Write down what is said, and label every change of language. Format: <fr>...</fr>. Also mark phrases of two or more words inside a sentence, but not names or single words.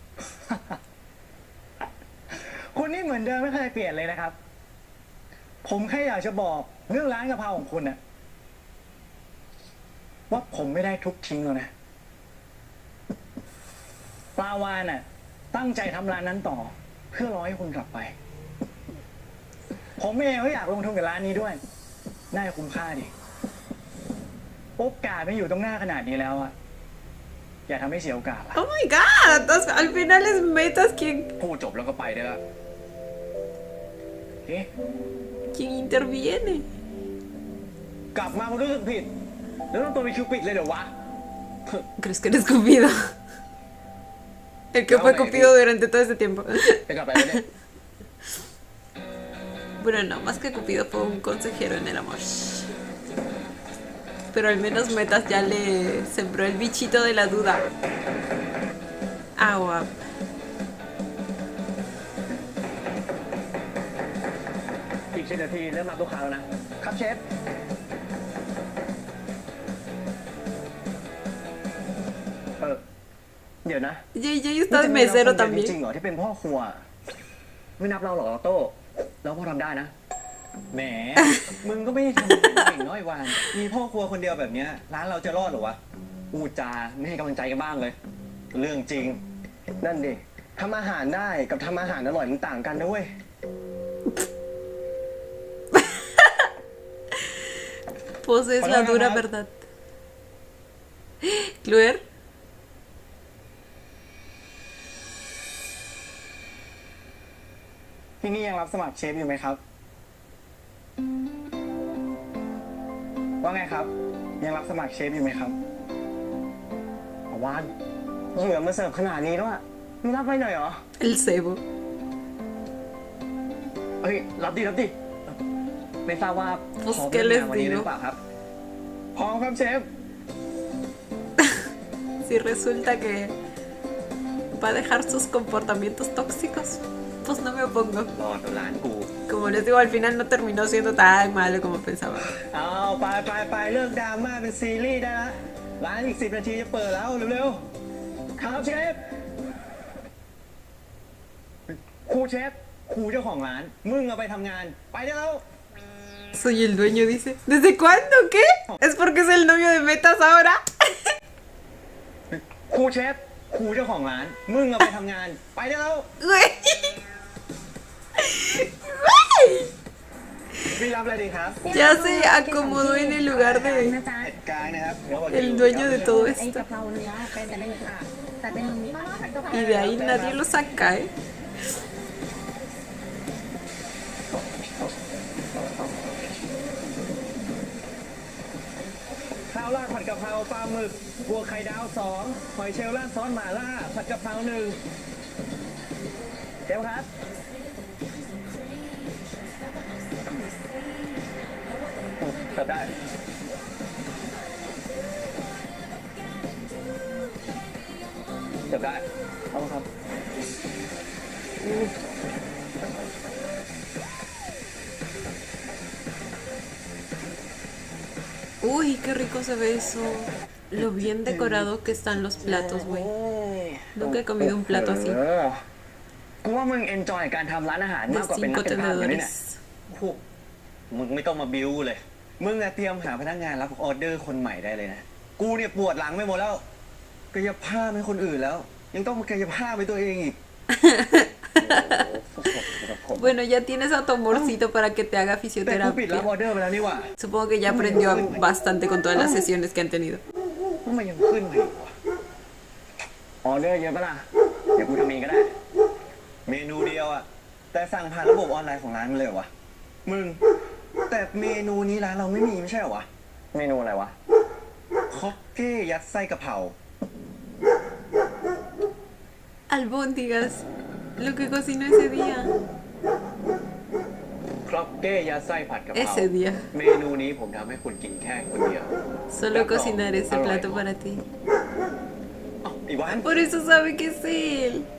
<th>คุณนี่เหมือนเดิมไม่เคยเปลี่ยนเลยนะครับ ผมแค่อยากจะบอกเรื่องร้านกะเพราของคุณน่ะว่าผมไม่ได้ทุบทิ้งแล้วนะปลาวานน่ะ ตั้งใจทำร้านนั้นต่อ เพื่อรอให้คุณกลับไป ผมเองก็อยากลงทุนกับร้านนี้ด้วย น่าจะคุ้มค่าดิโอกาสไม่อยู่ตรงหน้าขนาดนี้แล้วอะอย่าทำให้เสียโอกาสละ</th> <en>Oh my god.</en> <es>Entonces, al final es Metas quien,</es> <th>ๆ พูดจบแล้วก็ไปได้แล้ว เอ๊ะ</th> <es>quien interviene.</es> <th>กลับมามันรู้สึกผิด แล้วต้องตัวไปคิวปิดเลยเดี๋ยววะ</th> <es>¿Crees que eres Cupido? El que fue Cupido durante todo este tiempo.</es> <th>จะกลับไปแล้วเนี่ย</th> <es>Bueno, no, más que Cupido fue un consejero en el amor. Pero al menos Metas ya le sembró el bichito de la duda. Agua.</es> <th>อีก10 นาทีเริ่มรับลูกค้าแล้วนะ ครับเชฟ เดี๋ยวนะ</th> <es>JJ está de mesero</es> <th>จริง</th> <es>también.</es> <th>เหรอที่เป็นพ่อครัว ไม่นับเราหรอกออโต้เราพอทำได้นะ แหม มึงก็ไม่ได้ทำเก่งน้อยวานมีพ่อครัวคนเดียวแบบเนี้ยร้านเราจะรอดเหรอวะอูจาไม่ให้กำลังใจกันบ้างเลย เรื่องจริง นั่นดิทำอาหารได้กับทำอาหารอร่อยมันต่างกันนะเว้ย</th> <es>Pues es la dura verdad. Cluer.</es> <th>ที่นี่ยังรับสมัครเชฟอยู่ไหมครับ ว่าไงครับ ยังรับสมัครเชฟอยู่ไหมครับ วานเหยื่อมาเสิร์ฟขนาดนี้แล้วอะไม่รับไปหน่อยเหรอ</th> <es>El cebo.</es> <th>เฮ้ย รับดิรับดิ ไม่ทราบว่า</th> <es>Pues,</es> <th>พร้อม</th> <es>¿qué</es> <th>เริ่ม</th> <es>les</es> <th>งานวันนี้ห</th> <es>digo?</es> <th>รือเปล่าครับ พร้อมครับเชฟ</th> <es>Si resulta que va a dejar sus comportamientos tóxicos, pues no me opongo.</es> <th>รอดร้านกู</th> <es>Como les digo, al final no terminó siendo tan malo como pensaba.</es> <th>เอาไปเลิกดราม่าเป็นซีรีส์ได้ละร้านอีก10 นาทีจะเปิดแล้วเร็วๆครับเชฟครูเชฟครูเจ้าของร้าน มึงเอาไปทำงาน ไปได้แล้ว</th> <es>Soy el dueño, dice. ¿Desde cuándo? ¿Qué? ¿Es porque es el novio de Metas ahora?</es> <th>ครูเชฟครูเจ้าของร้าน มึงเอาไปทำงาน ไปได้แล้ว</th> <es>Güey. Güey.</es> <th>พี่รับอะไรดีครับ</th> <es>Ya se acomodó en el lugar de</es> <th>กลางนะครับ</th> <es>el dueño de todo</es> <th>ไอ้</th> <es>esto.</es> <th>กะเพราเนื้อเป็นแต่เป็นแต่เป็นผัดกะเพรา</th> <es>Y de ahí nadie lo saca, ¿eh?</es> <th>ข้าวราดผัดกะเพราปลาหมึกบัวไข่ดาว2หอยเชลล์ราดซอสหม่าล่าผัดกะเพรา1เดี๋ยวครับเสิร์ฟได้เสิร์ฟได้เอาครับ</th> <es>Uy, qué rico se ve eso. Lo bien decorado que están los platos, güey. Nunca he comido un plato así.</es> <th>กูว่ามึงเอนจอยการทำร้านอาหาร</th> <es>De</es> <th>มากกว่าเป็นนัก</th> <es>5</es> <th>เป็นภาพอยู่นี่แหละ</th> <es>tenedores.</es> <th>พวกมึงไม่ต้องมาบิ้วเลย มึงอะเตรียมหาพนักงานรับออเดอร์คนใหม่ได้เลยนะ กูเนี่ยปวดหลังไปหมดแล้วกายภาพให้คนอื่นแล้ว ยังต้องมากายภาพไปตัวเองอีก</th> <es>Bueno, ya tienes a tu amorcito para que te haga</es> <th>แต่กูปิดรับ</th> <es>fisioterapia.</es> <th>ออเดอร์ไปแล้วนี่หว่า</th> <es>Supongo que ya aprendió bastante con todas las sesiones que han tenido.</es> <th>ว่ามันยังขึ้นมาอีกวะ ออเดอร์เยอะปะล่ะ เดี๋ยวกูทำเองก็ได้ เมนูเดียวอะแต่สั่งผ่านระบบออนไลน์ของร้านมันเลยเหรอวะ มึง แต่เมนูนี้ร้านเราไม่มีไม่ใช่เหรอวะ เมนูอะไรวะ คอกเก้ยัดไส้กะเพรา</th> <es>Albóndigas, lo que cocinó ese día.</es> <th>ครอกเก้ยัดไส้ผัดกะเพรา</th> <es>Ese día.</es> <th>เมนูนี้ผมทำให้คุณกินแค่คนเดียว</th> <es>Solo cocinaré ese plato para ti.</es> <th>อ้าวอีวาน</th> <es>Por eso sabe que es él.</es>